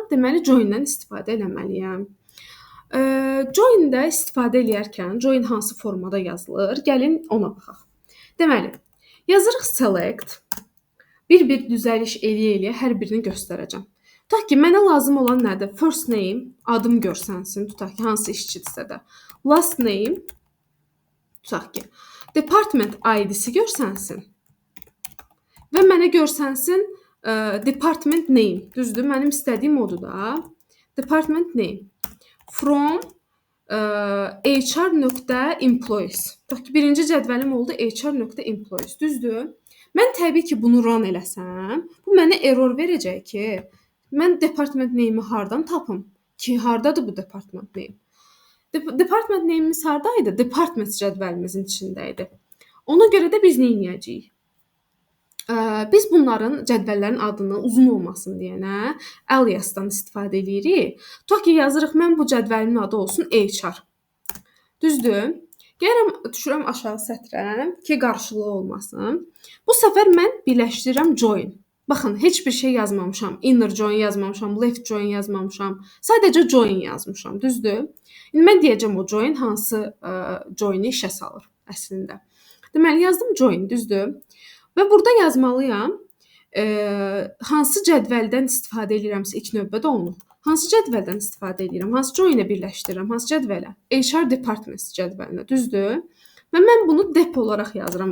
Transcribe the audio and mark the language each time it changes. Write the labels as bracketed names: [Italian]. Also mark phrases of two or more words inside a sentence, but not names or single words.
[Azerbaijani] Deməli, join-dən istifadə etməliyəm. Join-də istifadə edərkən join hansı formada yazılır? Gəlin ona baxaq. Deməli, yazırıq select. Bir-bir düzəliş eləyə-eləyə hər birini göstərəcəm. Tutaq ki, mənə lazım olan nədir? [English] First name, [Azerbaijani] adım görsənsin. Tutaq ki, hansı işçidirsə də. [English] Last name, [Azerbaijani] tutaq ki, [English] department ID- [Azerbaijani] si görsənsin. Və mənə görsənsin [English] department name. [Azerbaijani] Düzdür? Mənim istədiyim odur da. [English] Department name. From HR.employees. [Azerbaijani] Tutaq ki, birinci cədvəlim oldu HR.employees. Düzdür? Mən təbii ki, bunu run eləsəm, bu mənə error verəcək ki, mən [English] department name- [Azerbaijani] i hardan tapım? Ki, hardadır bu [English] department name? Department name- [Azerbaijani] imiz hardaydı? Department cədvəlimizin içində idi. Ona görə də biz nə edəcəyik? Biz bunların cədvəllərin adını uzun olmasın deyənə aliasdan istifadə edirik. Tutaq ki, yazırıq, mən bu cədvəlimin adı olsun HR. Düzdür? Gəlirəm, düşürəm aşağı sətrə ki, qarşılığı olmasın. Bu səfər mən birləşdirirəm join. Baxın, heç bir şey yazmamışam. [English] Inner join [Azerbaijani] yazmamışam, [English] left join [Azerbaijani] yazmamışam. Sadəcə join yazmışam, düzdür? İndi mən deyəcəm o join hansı join-i işə salır əslində. Deməli yazdım join, düzdür? Və burada yazmalıyam hansı cədvəldən istifadə edirəmsə ilk növbədə onu. Hansı cədvəldən istifadə edirəm? Hansı join-ə birləşdirirəm? Hansı cədvələ? HR departments cədvəlinə, düzdür? Və mən bunu dep olaraq yazıram.